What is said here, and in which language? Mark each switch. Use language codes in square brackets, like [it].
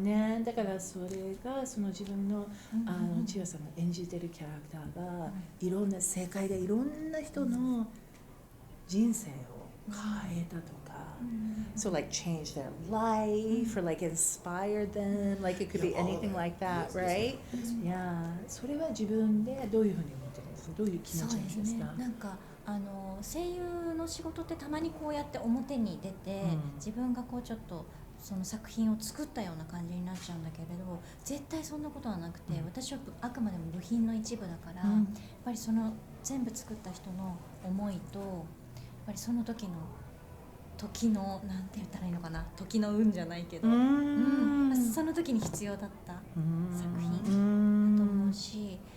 [ja] ね、だからそれがその自分の千代さんが演じてるキャラクターがいろんな世界でいろんな人の人生を変えたとか。 [en] So like change their life or like inspire them, like it could be anything like that, right? [ja] いや、それは自分でどういうふうに思ってるんですか？どういう気持ちなんですか？そうですね。なんか声優の仕事ってたまにこうやって表に出て、自分がこうちょっとその作品を作ったような感じになっちゃうんだけれど、絶対そんなことはなくて、私はあくまでも部品の一部だから、やっぱりその全部作った人の思いと、やっぱりその時のなんて言ったらいいのかな、時の運じゃないけど、その時に必要だった作品だと思うし、